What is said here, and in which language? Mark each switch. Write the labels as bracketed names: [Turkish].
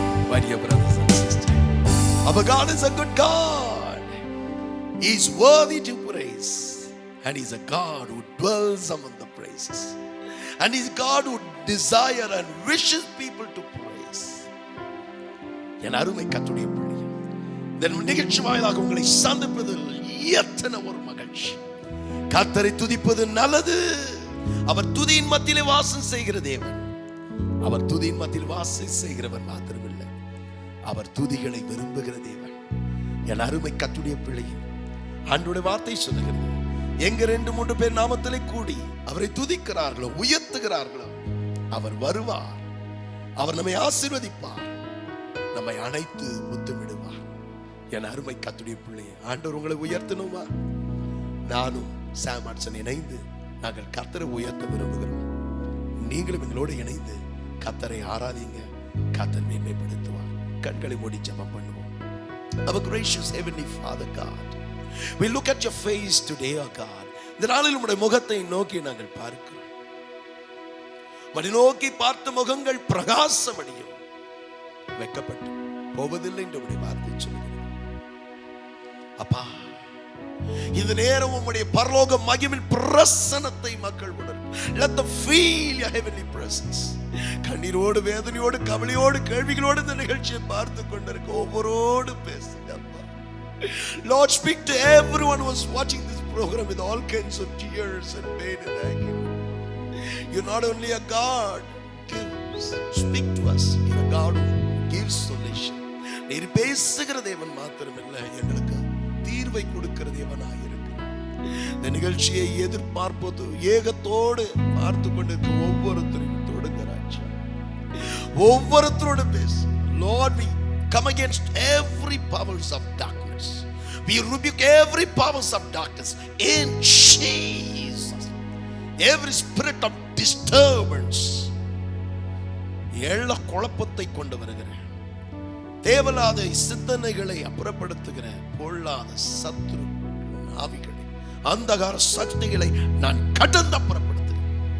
[English] My dear brothers and sisters, our God is a good God. He is worthy to praise, and He is a God who dwells among the praises, and He is God who desires and wishes people to praise. [Tamil] என் அருமை கர்த்தருடைய பிள்ளையே, இந்த நிகழ்ச்சி வாயிலாக உங்களை சந்திப்பதில் எத்தனை ஒரு மகிழ்ச்சி. கர்த்தரை துதிப்பது நல்லது. அவர் துதியின் மத்தியிலே வாசம் செய்கிற தேவன். அவர் துதியின் மத்தியில் வாசம் செய்கிறவர் மாத்திரமில்லை, அவர் துதிகளை விரும்புகிற தேவன். என் அருமை கர்த்தருடைய பிள்ளையே, ஆண்டவருடைய வார்த்தை சொல்லுகிறது, எங்க 2-3 பேர் நாமத்திலே கூடி அவரை துதிக்கிறார்களோ, உயர்த்துகிறார்களோ, அவர் வருவார். அவர் நம்மை ஆசீர்வதிப்பார், நம்மை அணைத்து முத்தமிடுவார். என் அருமை கர்த்தருடைய பிள்ளையே, ஆண்டவர் உங்களை உயர்த்தணுமா? நானும் சாம் ஆட்சன் இணைந்து நாங்கள் கர்த்தரை உயர்த்த விரும்புகிறோம். நீங்களும் எங்களோடு இணைந்து கர்த்தரை ஆராதிங்க. கர்த்தர் மேன்மைப்படுத்துவார். கண்களை மூடி ஜெபம் பண்ணுவோம். [English] Our gracious heavenly Father God, we look at your face today, O God. [Tamil] இந்த நாளில் உம்முடைய முகத்தை நோக்கி நாங்கள் பார்க்கிறோம். உம்மை நோக்கி பார்த்த முகங்கள் பிரகாசமடையும், வெட்கப்பட்டு போவதில்லை என்று உம்முடைய வார்த்தை சொல்கிறது. அப்பா, இந்த நேரம் உம்முடைய பரலோக மகிமையின் பிரசன்னத்தை மக்கள் உணரும். [English] Let them feel your heavenly presence. [Tamil] கண்ணீரோடு, வேதனையோடு, கவலையோடு, கேள்விகளோடு இந்த நிகழ்ச்சியை பார்த்து கொண்டிருக்க ஒவ்வொருவரோடு பேசுங்க அப்பா. [English] Lord, speak to everyone who is watching this program with all kinds of tears and pain and agony. You're not only a God who gives, speak to us. You're a God who gives solution. [Tamil] நீர் பேசுகிற தேவன் மாத்திரமல்ல, எங்களுக்கு தீர்வை கொடுக்கிற தேவனாய் இருக்கிறார். இந்த நிகழ்ச்சியை எதிர்பார்ப்பது ஏகத்தோடு பார்த்து கொண்டிருக்க ஒவ்வொருத்தரையும் தொடுங்கிறாச்சு, ஒவ்வொருத்தரோடு பேசு. [English] Lord, we come against every powers of darkness. We rebuke every powers of darkness in Jesus. Every spirit of disturbance, [Tamil] எல்லா குழப்பத்தை கொண்டு வருகிற, தேவலாத சிந்தனைகளை அப்புறப்படுத்துகிற பொல்லாத சத்துரு ஆவிகளை, அந்தகார சக்திகளை நான் கடந்து அப்புறப்படுத்துகிறேன்.